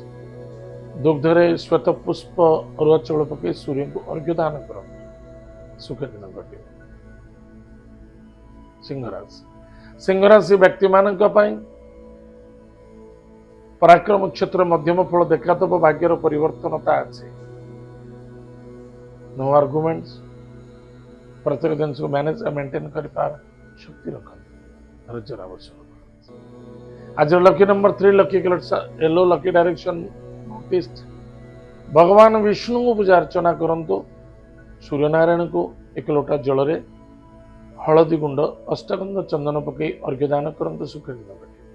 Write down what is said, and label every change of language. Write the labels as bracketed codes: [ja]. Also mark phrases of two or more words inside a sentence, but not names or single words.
[or] ଦୁଗ୍ଧରେ ଶ୍ୱେତ ପୁଷ୍ପ ଅରୁଆ ଚାଉଳ ପକାଇ ସୂର୍ଯ୍ୟଙ୍କୁ ଅର୍ଘ୍ୟ ଦାନ କରନ୍ତୁ, ସୁଖ ଦିନ ଘଟିବ। ସିଂହ ରାଶି। ସିଂହ ରାଶି ବ୍ୟକ୍ତିମାନଙ୍କ ପାଇଁ ପରାକ୍ରମ କ୍ଷେତ୍ର ମଧ୍ୟମ ଫଳ ଦେଖାଦେବ, ଭାଗ୍ୟର ପରିବର୍ତ୍ତନତା ଅଛି। [en] No arguments. [or] प्रत्येक ଜିନିଷକୁ [en] manage maintain [or] କରିପାର ଶକ୍ତି ରଖନ୍ତୁ, ଧୈର୍ଯ୍ୟର ଆବଶ୍ୟକ। [en] ଆଜିର lucky number 3, lucky colours yellow, lucky direction north east. [or] ଭଗବାନ ବିଷ୍ଣୁଙ୍କୁ ପୂଜା ଅର୍ଚ୍ଚନା କରନ୍ତୁ, ସୂର୍ଯ୍ୟନାରାୟଣଙ୍କୁ ଏକ ଲୋଟା ଜଳରେ ହଳଦୀ ଗୁଣ୍ଡ, ଅଷ୍ଟଗନ୍ଧ, ଚନ୍ଦନ ପକାଇ ଅର୍ଘ୍ୟ ଦାନ କରନ୍ତୁ, ସୁଖ ଦିନ ଘଟିବ।